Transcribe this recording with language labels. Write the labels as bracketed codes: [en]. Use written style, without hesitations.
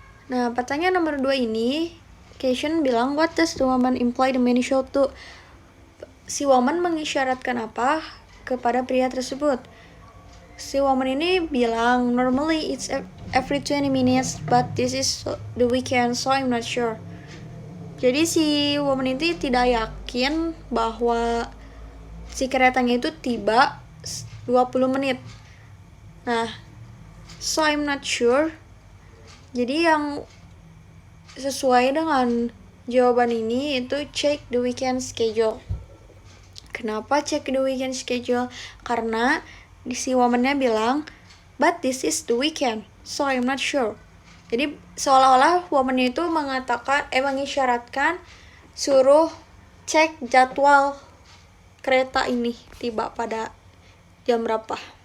[id] Nah, pertanyaan nomor 2 ini, [en] question bilang, what does the woman imply the man should do? [id] Si woman mengisyaratkan apa kepada pria tersebut? Si woman ini bilang, [en] normally it's every 20 minutes, but this is the weekend, so I'm not sure. [id] Jadi si woman itu tidak yakin bahwa si keretanya itu tiba 20 menit. Nah, [en] so I'm not sure. [id] Jadi yang sesuai dengan jawaban ini itu [en] check the weekend schedule. [id] Kenapa [en] check the weekend schedule? [id] Karena si woman-nya bilang, [en] but this is the weekend, so I'm not sure. [id] Jadi seolah-olah woman itu mengisyaratkan suruh cek jadwal kereta ini tiba pada jam berapa.